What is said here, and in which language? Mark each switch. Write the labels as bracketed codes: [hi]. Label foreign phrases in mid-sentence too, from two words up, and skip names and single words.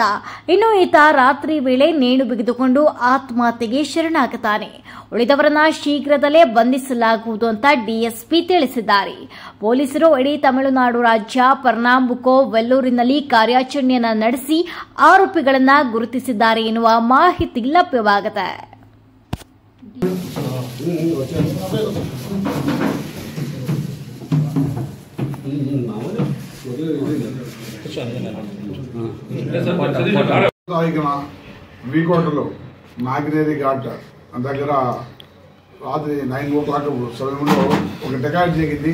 [kn] ಇನ್ನು ಈತ ರಾತ್ರಿ ವೇಳೆ ನೇಣು ಬಿಗಿದುಕೊಂಡು ಆತ್ಮಹತ್ಯೆಗೆ ಶರಣಾಗುತ್ತಾನೆ. ಉಳಿದವರನ್ನ ಶೀಘ್ರದಲ್ಲೇ ಬಂಧಿಸಲಾಗುವುದು ಅಂತ ಡಿಎಸ್ಪಿ ತಿಳಿಸಿದ್ದಾರೆ. ಪೊಲೀಸರು ಇಡೀ ತಮಿಳುನಾಡು ರಾಜ್ಯ ಪರ್ನಾಂಬುಕೋ ವೆಲ್ಲೂರಿನಲ್ಲಿ ಕಾರ್ಯಾಚರಣೆಯನ್ನ ನಡೆಸಿ ಆರೋಪಿಗಳನ್ನ ಗುರುತಿಸಿದ್ದಾರೆ ಎನ್ನುವ ಮಾಹಿತಿ ಲಭ್ಯವಾಗಿದೆ. [te] వీకోటలో నాగినేరి ఘాట్ దగ్గర రాత్రి 9 o'clock సమయంలో ఒక డకాట్ జరిగింది.